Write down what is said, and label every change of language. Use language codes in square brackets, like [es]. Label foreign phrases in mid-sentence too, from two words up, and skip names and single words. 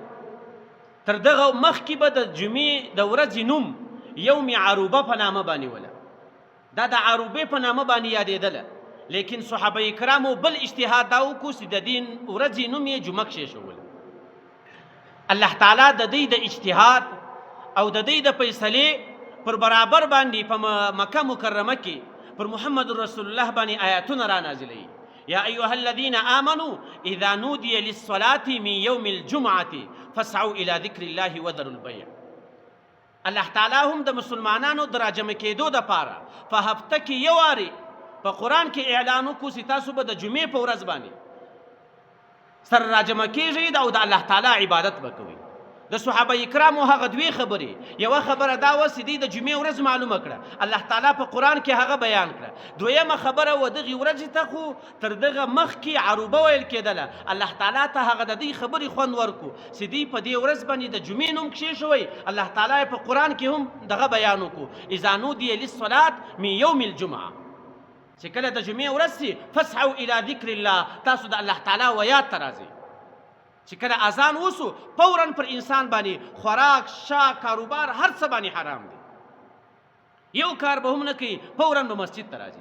[ps] تر دغه مخکې به د جمعې د ورځې نوم یوم عروبه په نامه باندې وله، دا د عروبې په نامه باندې یادېدله، لیکن صحابه کرامو بل اجتهاد دا وکړو چې د دې ورځې نوم یې جمعه کښېښوله. الله تعالی د دوی د اجتهاد او د دوی د فیصلې پر برابر باندې په مکه مکرمه کې پر محمد رسول الله باندې آیاتونه را نازلوي. [ar] یا ایها الذین آمنوا اذا نودی للصلاة من یوم الجمعة فاسعوا الى ذکر الله وذروا البیع. [ps] الله تعالی هم د مسلمانانو د راجمع کېدو دپاره په هفته کې یو وارې په قرآن کې اعلان وکړو چې تاسو به د جمعې په ورځ باندې سره راجمع کېږئ او د الله تعالی عبادت به کوئ. د صحابه کرامو هغه دوې خبرې، یوه خبره دا وه چې دوی د جمعې ورځ معلومه کړه، الله تعالی په قرآن کې هغه بیان کړه. دویمه خبره و دغې ورځې ته خو تر دغه مخکې عروبه ویل کېدله، الله تعالی ته هغه د دې خبرې خوند ورکړو چې دوی په دې ورځ باندې د جمعې نوم کښېښوئ. الله تعالی په قرآن کې هم دغه بیان وکړو، [ar] اذا نودی للصلاة من یوم الجمعة، [ps] چې کله د جمعې ورځ سي [ar] فاسعوا الى ذکر الله، [ps] تاسو د الله تعالی ویاد ته راځئ. چې کله اذان وسو فوراً پر انسان باندې خوراک، شا، کاروبار هر څه باندې حرام دی، یو کار به هم نه کوي، فوراً به مسجد ته راځي.